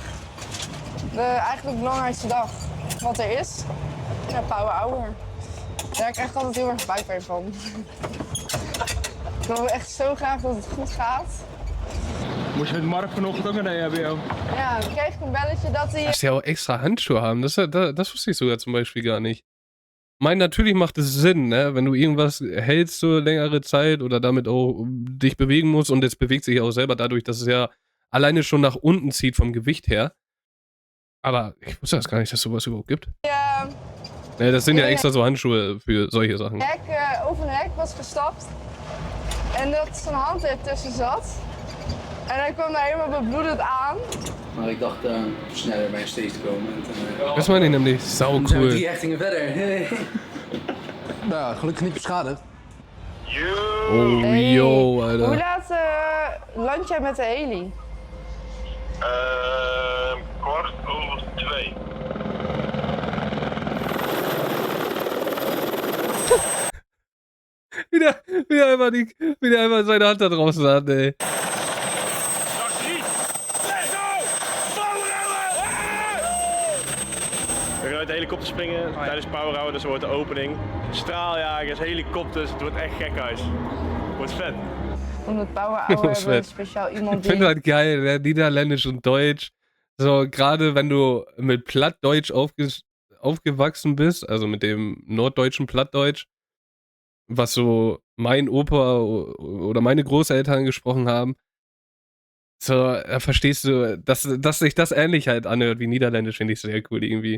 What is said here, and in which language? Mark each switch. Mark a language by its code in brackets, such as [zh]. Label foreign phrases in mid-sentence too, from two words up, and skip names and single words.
[nl] Eigenlijk de belangrijkste dag wat er is. Ja, Power Hour. Daar krijg ik altijd heel erg buikpijn van. Ik wil echt zo graag dat het goed gaat. Moest je met Mark vanochtend ook naar de HBO? Ja, dan kreeg ik een belletje dat hij... [de] Dass die auch extra Handschuhe haben, das wusste ich sogar zum Beispiel gar nicht. natürlich macht es Sinn, ne? Wenn du irgendwas hältst so längere Zeit oder damit auch dich bewegen musst und es bewegt sich auch selber dadurch, dass es ja alleine schon nach unten zieht vom Gewicht her. Aber ich wusste das gar nicht, dass es sowas überhaupt gibt. Ja, Ne, das sind ja extra so Handschuhe für solche Sachen. [nl] over een hek was gestapt en dat zijn hand er tussen zat. En hij kwam daar helemaal bebloedend aan. Maar ik dacht sneller bij een stage te komen. [de] Das meine ich nämlich. Sau [nl] Dan zijn we [de] cool. [nl] 3 hechtingen verder. Nou, gelukkig niet beschadigd. [de] Oh, yo, Alter. [nl] Hoe laat land jij met de heli? 2:15. [de] Wie der einfach seine Hand da draußen hat, ey. [nl] We gaan uit de helikopter springen tijdens Power Hour, dus wordt de opening. Straaljagers, helikopters, het wordt echt gekhuis. Wordt vet. Om het Power Hour hebben we speciaal iemand [de] Ich finde halt geil, ne? Niederländisch und Deutsch. So, gerade wenn du mit Plattdeutsch aufgewachsen bist, also mit dem norddeutschen Plattdeutsch, was so mein Opa oder meine Großeltern gesprochen haben, so, da verstehst du, dass sich das ähnlich halt anhört wie Niederländisch, finde ich sehr cool irgendwie.